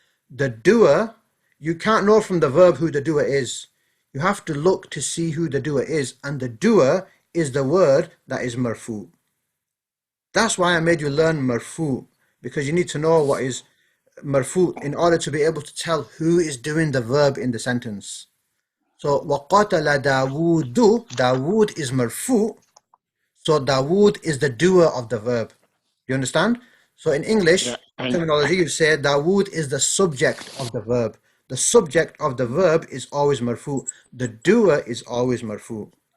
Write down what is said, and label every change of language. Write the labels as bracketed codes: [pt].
[en] The doer, you can't know from the verb who the doer is. You have to look to see who the doer is, and the doer is the word that is marfu. That's why I made you learn marfu, because you need to know what is marfu in order to be able to tell who is doing the verb in the sentence. So [ar] وَقَتَلَ دَاوُودُ. [en] Dawood is marfu, so Dawood is the doer of the verb. You understand? So in English terminology, you say Dawood is the subject of the verb. The subject of the verb is always marfu. The doer is always marfu.